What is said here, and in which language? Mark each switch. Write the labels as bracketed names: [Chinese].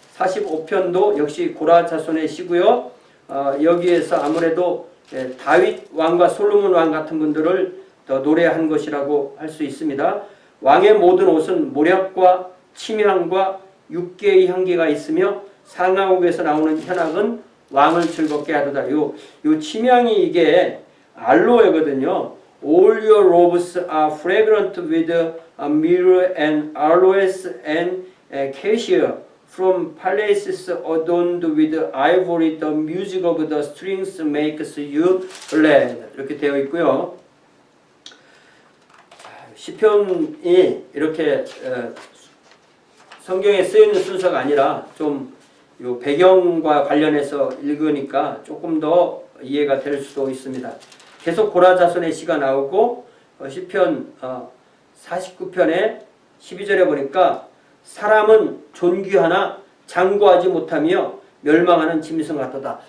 [Korean] 45편도 역시 고라 자손의 시고요. 여기에서 아무래도 다윗 왕과 솔로몬 왕 같은 분들을 더 노래한 것이라고 할 수 있습니다. 왕의 모든 옷은 모략과 침향과 육개의 향기가 있으며 상하옥에서 나오는 현악은 왕을 즐겁게 하도다. 요 침향이 이게 알로에거든요. [English] All your robes are fragrant with myrrh and aloes and cassia. From palaces adorned with ivory, the music of the strings makes you glad. [Korean] 이렇게 되어 있고요. 시편이 이렇게 성경에 쓰이는 순서가 아니라 좀 요 배경과 관련해서 읽으니까 조금 더 이해가 될 수도 있습니다. 계속 고라 자손의 시가 나오고 시편 49편에 12절에 보니까 사람은 존귀하나 장구하지 못하며 멸망하는 짐승 같도다.